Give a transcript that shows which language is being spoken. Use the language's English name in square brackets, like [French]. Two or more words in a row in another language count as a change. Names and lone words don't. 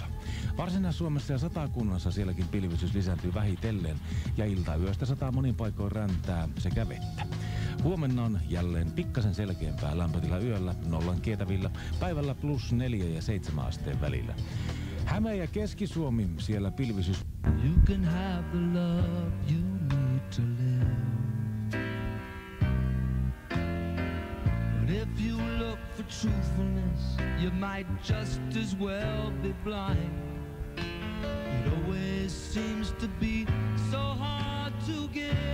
[Finnish] Varsinais-Suomessa ja Satakunnassa sielläkin pilvisyys lisääntyy vähitellen ja iltayöstä sataa monin paikoin räntää sekä vettä. Huomenna on jälleen pikkasen selkeämpää, lämpötila yöllä 0 kietävillä, päivällä +4 ja 7 asteen välillä. Häme ja Keski-Suomi, siellä pilvisyys. [English] You can have the love you need to live. But if you look for truthfulness, you might just as well be blind. It always seems to be so hard to give.